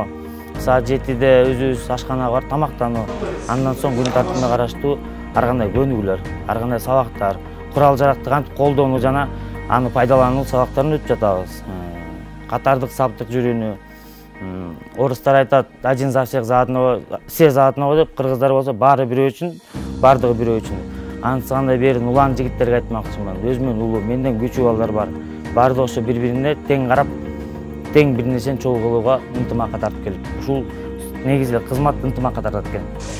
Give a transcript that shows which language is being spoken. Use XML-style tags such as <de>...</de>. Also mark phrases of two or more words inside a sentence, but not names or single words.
<ky>Саат 7-де өзүбүз ашканага барып тамактануу. Андан соң күн тартибине караштуу ар кандай көнүгүүлөр, ар кандай сабактар, курал-жаракты кантип колдонуу жана аны пайдалануу сабактарын өтүп жатабыз. Катардык саптык жүрүүнү, орустар айтат,</ky> <ru>один за всех за одного, все за одного</ru> <ky>деп, кыргыздар болсо баары бирөө үчүн, бардыгы бирөө үчүн. Ансыкандай берин улан жигиттерге айтмакчымын. Өзүмөн улуу, менден күчүү балдар бар. Баардыгы ошо бири-бирине тең карап, тең бир нерсени чогуу кылууга ынтымакка тартып келип. Ушул негизи кызмат ынтымакка тартат экен.</ky>